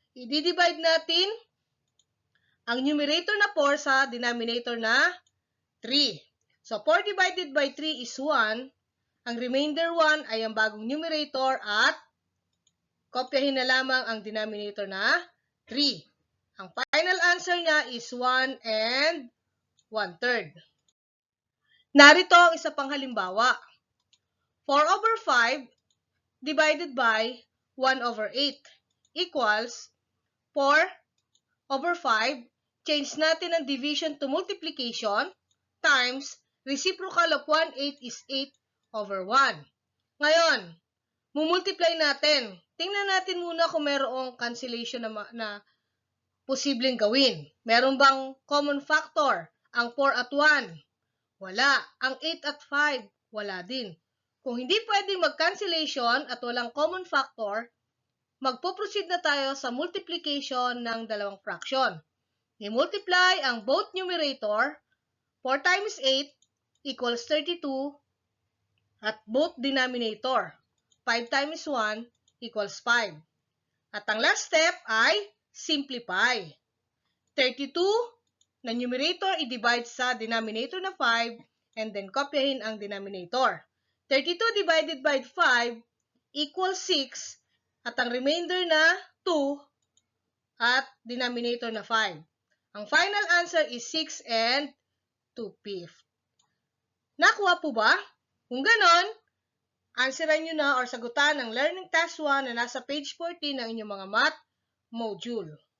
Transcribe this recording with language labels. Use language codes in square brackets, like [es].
[tl] I-divide natin ang numerator na 4 sa denominator na 3. [en] So, 4 divided by 3 is 1. [tl] Ang remainder 1 ay ang bagong numerator at kopyahin na lamang ang denominator na 3. Ang final answer niya is 1 and 1/3. Narito ang isa pang halimbawa. [en] 4/5 divided by 1/8 equals 4/5. Change [tl] natin ang [en] division to multiplication times reciprocal of 1/8 is 8/1. [tl] Ngayon, mumultiply natin. Tingnan natin muna kung mayroong cancellation na posibleng gawin. Meron bang common factor? Ang 4 at 1? Wala. Ang 8 at 5? Wala din. Kung hindi pwedeng mag-cancellation at walang common factor, magpo-proceed na tayo sa multiplication ng dalawang fraction. [en] I-multiply ang both numerator, 4 times 8 equals 32, at both denominator, 5 times 1 equals 5. [tl] At ang last step ay simplify. 32 na numerator i-divide sa denominator na 5 [en] and then [tl] kopyahin ang denominator. [en] 32 divided by 5 equals 6 [tl] at ang remainder na 2 at denominator na 5. [en] Ang final answer is 6 and 2/5. [tl] Nakuha po ba? Kung ganon, answeran nyo na or sagutan ang Learning Task 1 na nasa page 14 ng inyong mga math module.